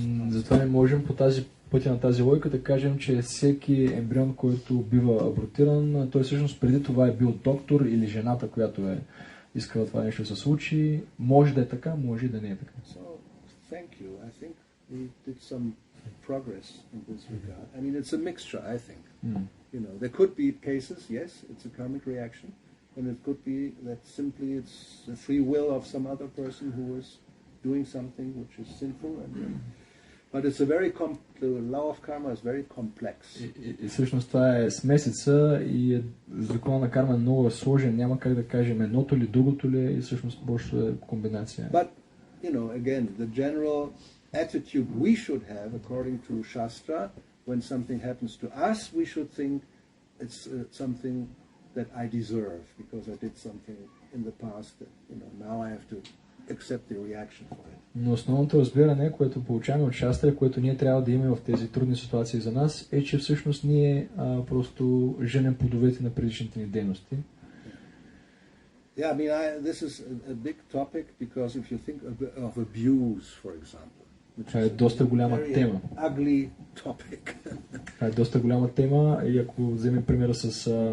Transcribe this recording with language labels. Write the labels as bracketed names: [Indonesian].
[Bulgarian] Затова не можем по пътя на тази логика да кажем, че всеки ембрион, който бива абортиран, той всъщност преди това е бил доктор или жената, която е искала това нещо да се случи. Може да е така, може и да не е така. [English] So, thank you. I think we did some progress in this regard. I mean, it's a mixture, I think. There could be cases, yes, it's a karmic reaction, and it could be that simply it's the free will of some other person who is doing something which is sinful, but it's the law of karma is very complex. [Bulgarian] И всъщност това е смесица и закона на карма е много сложен, няма как да кажем едното ли, другото ли, и всъщност просто е комбинация. [English] But, again, the general attitude we should have, according to Shastra, when something happens to us, we should think it's something that I deserve, because I did something in the past that, now I have to accept the reaction for it. [Bulgarian] Но основното разбиране, което получаваме от Шастра, което ние трябва да имаме в тези трудни ситуации за нас, е, че всъщност ние просто женем плодовете на предишните ни дейности. [English] Yeah, I mean, this is a big topic, because if you think of abuse, for example, [Bulgarian] Това е доста голяма тема. [English] Ugly topic. [Bulgarian] Това е доста голяма тема и ако вземем примера с